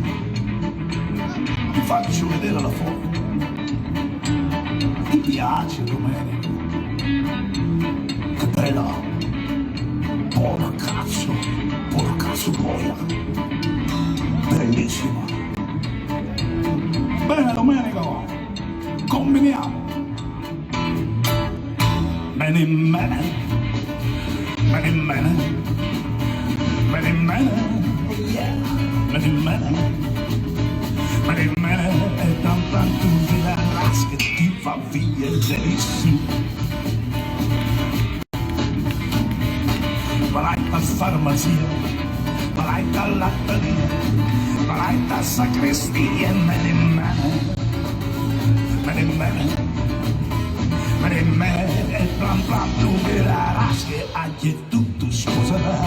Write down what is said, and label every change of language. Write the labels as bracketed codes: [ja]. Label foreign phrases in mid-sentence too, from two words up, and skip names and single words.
[it] Ti faccio vedere la foto. Ti piace, Domenico? Che bella. Porca cazzo boia. Bellissima. Bene, Domenico, combiniamo. Mene, mene. Mene, mene. Mene, mene. Yeah. Mene, mene. Mene, mene. E tanta tu vedràs che ti fa via benissimo. Vai a farmacia, vai a latteria, vai a sacrestia, mene, mene. Mene, mene. Mene, mene. E plan plan tu vedràs che anche tu sposerai.